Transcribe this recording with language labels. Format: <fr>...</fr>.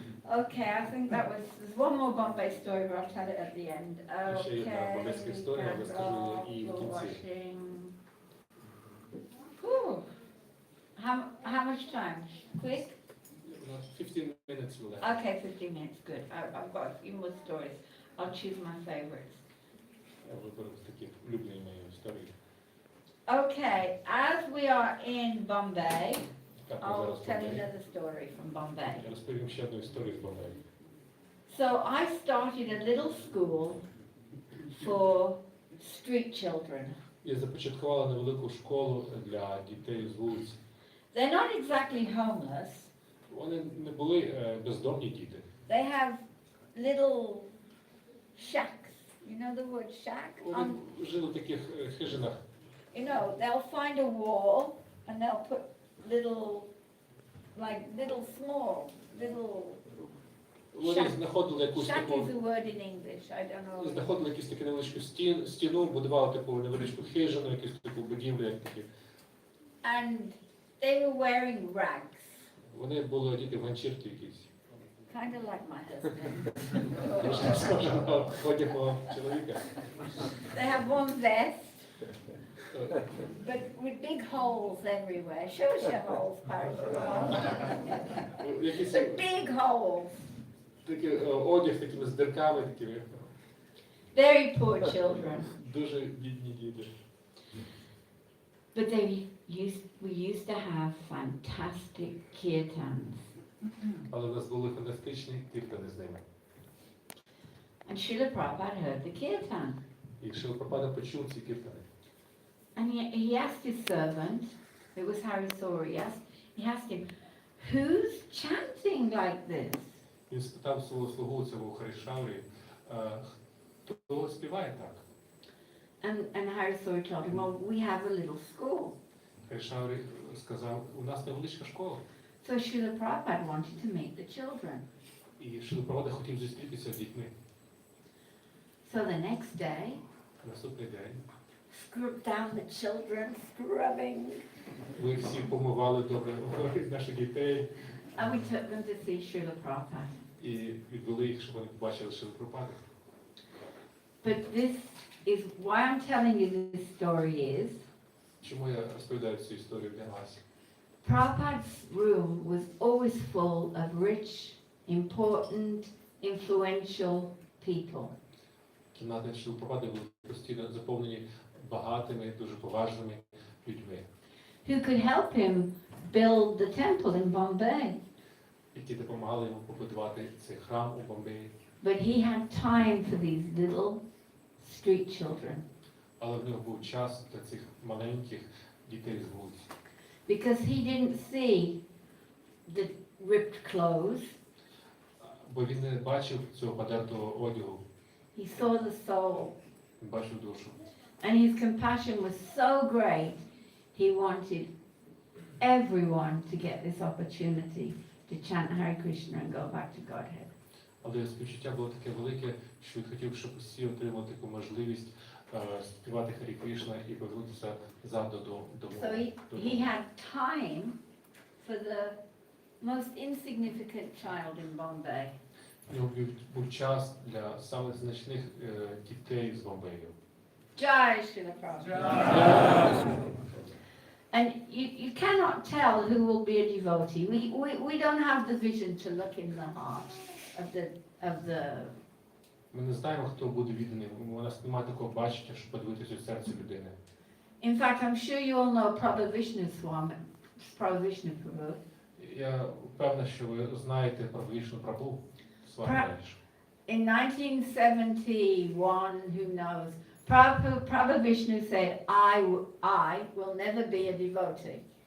<en>Okay, I think that was, there's one more Bombay story, but I'll tell it at the end.</en> <uk>Ще є одна бомбейська історія, але скажу її в кінці.</uk> <en>Washing. Whew. How much time? Quick? 15 minutes left. Okay, 15 minutes, good. I've got a few more stories. I'll choose my favorites.</en> <uk>Я виберу такі улюблені мої історії.</uk> <en>Okay, as we are in Bombay,</en> <uk>Так, ми</uk> <en>I'll</en> <uk>зараз</uk> <en>tell you</en> <uk>Бомбей.</uk> <en>another story from Bombay.</en> <uk>Я розповім ще одну історію з Бомбею.</uk> <en>So I started a little school for street children.</en> <uk>Я започаткувала невелику школу для дітей з вулиць.</uk> <en>They're not exactly homeless.</en> <uk>Вони не були бездомні діти.</uk> <en>They have little shacks. You know the word shack?</en> <uk>Вони жили в таких хижинах.</uk> <en>You know, they'll find a wall and they'll put little small, little</en> <uk>Вони знаходили якусь</uk> <en>shack</en> <uk>таку,</uk> <en>is a word in English, I don't know.</en> <uk>знаходили якусь таку невеличку стіну, будували таку невеличку хижину, якусь таку будівлю, як такі.</uk> <en>And they were wearing rags,</en> <uk>Вони були одіти в ганчірки якісь.</uk> <en>kind of like my husband.</en> <uk>Дуже схоже на одяг мого чоловіка.</uk> <en>They have one vest, but with big holes everywhere. Show us your holes, Parashar.</en> <uk>Якісь</uk> <en>But big holes.</en> <uk>такі одяг з такими з дирками, такими.</uk> <en>Very poor children.</en> <uk>Дуже бідні діти.</uk> <en>But we used to have fantastic kirtans.</en> <uk>Але в нас були фантастичні кіртани з ними.</uk> <en>And Srila Prabhupada heard the kirtan.</en> <uk>І Шріла Прабхупада почув ці кіртани.</uk> <en>And he asked his servant, it was Hari Sori, he asked him, who's chanting like this?</en> <uk>Він спитав свого слугу, цього Харішаврі, хто співає так?</uk> <en>And Hari Sori told him, well, we have a little school.</en> <uk>Харішаврі сказав, у нас невеличка школа.</uk> <en>So Srila Prabhupada wanted to meet the children.</en> <uk>І Шріла Прабхупада хотів зустрітися з дітьми.</uk> <en>So the next day,</en> <uk>Наступний день</uk> <en>scrubbed down the children, scrubbing.</en> <uk>ми всі помивали добре наших дітей</uk> <en>And we took them to see Srila Prabhupada.</en> <uk>і відвели їх, щоб вони побачили Шрілу Прабхупаду.</uk> <en>But this is, why I'm telling you this story is,</en> <uk>Чому я розповідаю цю історію для вас?</uk> <en>Prabhupada's room was always full of rich, important, influential people.</en> <uk>Кімнати Шріли Прабхупади були постійно заповнені багатими, дуже поважними людьми,</uk> <en>Who could help him build the temple in Bombay.</en> <uk>які допомагали йому побудувати цей храм у Бомбеї.</uk> <en>But he had time for these little street children.</en> <uk>Але в нього був час для цих маленьких дітей з вулиць.</uk> <en>Because he didn't see the ripped clothes,</en> <uk>Бо він не бачив цього подертого одягу,</uk> <en>he saw the soul.</en> <uk>він бачив душу.</uk> <en>And his compassion was so great, he wanted everyone to get this opportunity to chant Hare Krishna and go back to Godhead.</en> <uk>Але співчуття було таке велике, що він хотів, щоб всі отримали таку можливість співати Харі Кришна і повернутися назад додому.</uk> <en>So he had time for the most insignificant child in Bombay.</en> <uk>У нього був час для самих значних дітей з Бомбею.</uk> <en>Jai Srila Prabhupada. And you cannot tell who will be a devotee. We don't have the vision to look in the heart of the.</en> <uk>Ми не знаємо, хто буде відданий. У нас немає такого бачення, щоб подивитися в серце людини.</uk> <en>In fact, I'm sure you all know Prabhu Vishnu Swami, Prabhu Vishnu Prabhu.</en> <uk>Я впевнена, що ви знаєте про Вішну Прабху.</uk> <en>In 1971, who knows, Prabhu Vishnu said, I will never be a devotee.</en>